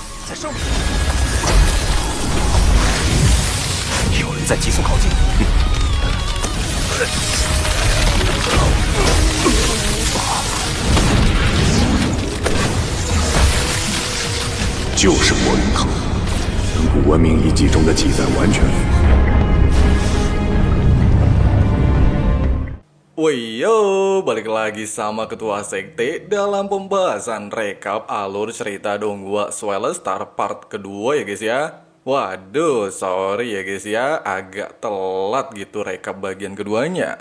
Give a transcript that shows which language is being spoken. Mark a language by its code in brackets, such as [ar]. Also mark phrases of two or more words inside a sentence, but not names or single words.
[zh] 在上面，有人在急速靠近。就是火云堂，跟古文明遗迹中的记载完全符合。 [id] Yo, balik lagi sama Ketua Sekte dalam pembahasan rekap alur cerita Donghua Swell Star part kedua ya guys ya. Waduh, sorry ya guys ya, agak telat gitu rekap bagian keduanya.